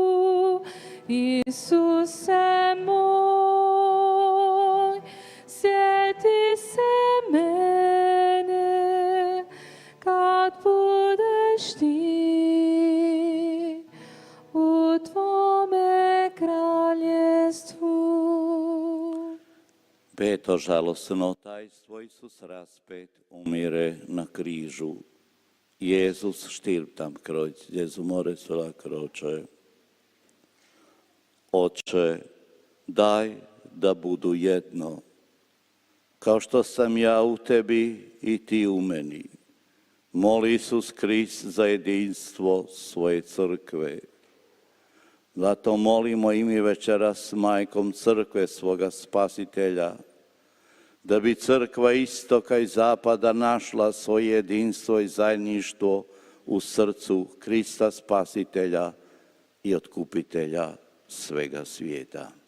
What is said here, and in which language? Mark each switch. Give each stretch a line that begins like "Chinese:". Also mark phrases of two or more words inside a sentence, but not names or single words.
Croatian: Isuse moj, sjeti se mene, kad budeš ti u Tvome kraljestvu. Peto žalosno tajstvo, Isus raspet umire na križu.
German: Jezus stirbt am Kreuz,
Italian: Jezu more sulla croce.
Croatian: Oče, daj da budu jedno, kao što sam ja u tebi i ti u meni. Moli Isus Krist za jedinstvo svoje crkve. Zato molimo i mi večeras s majkom crkve svoga Spasitelja, da bi crkva istoka i zapada našla svoje jedinstvo i zajedništvo u srcu Krista Spasitelja i Otkupitelja svega svijeta.